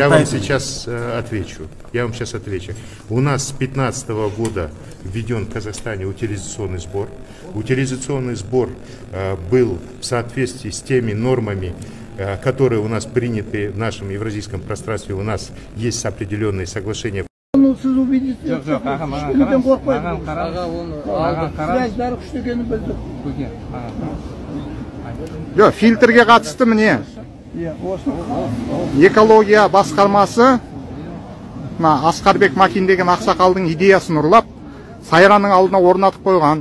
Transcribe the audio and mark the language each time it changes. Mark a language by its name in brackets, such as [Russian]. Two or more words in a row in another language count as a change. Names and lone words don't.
[Russian] Я вам сейчас отвечу. У нас с 2015 года введен в Казахстане утилизационный сбор. Утилизационный сбор был в соответствии с теми нормами, которые у нас приняты в нашем евразийском пространстве. У нас есть определенные соглашения. [Kazakh] Сіз убедите, ешкімден қорқпайды. Связь бәрі күшті екенін білдік. Жоқ, фильтрге қатысты міне. Экология басқармасы Асқарбек Макин деген ақсақалдың идеясын ұрлап, Сайранның алдына орнатып қойған.